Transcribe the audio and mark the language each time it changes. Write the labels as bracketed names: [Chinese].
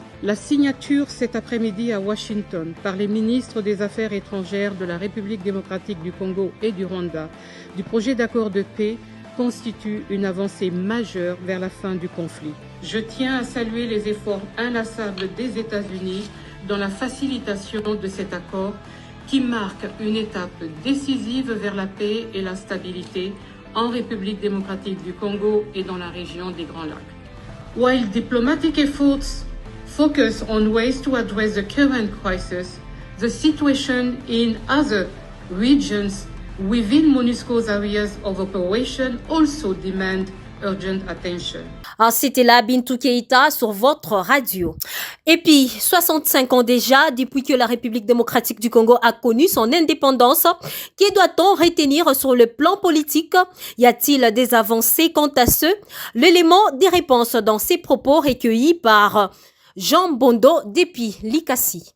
[French] La signature cet après-midi à Washington par les ministres des Affaires étrangères de la République démocratique du Congo et du Rwanda du projet d'accord de paix constitue une avancée majeure vers la fin du conflit. Je tiens à saluer les efforts inlassables des États-Unis dans la facilitation de cet accord qui marque une étape décisive vers la paix et la stabilité en République démocratique du Congo et dans la région des Grands Lacs. [English] While diplomatic efforts focus on ways to address the current crisis, the situation in other regions within MONUSCO's areas of operation also demand urgent attention. [French] C'était là Bintou Keïta sur votre radio. Et puis, 65 ans déjà, depuis que la République démocratique du Congo a connu son indépendance, que doit-on retenir sur le plan politique? Y a-t-il des avancées quant à ce? L'élément des réponses dans ces propos recueillis par Jean Bondo depuis Likasi.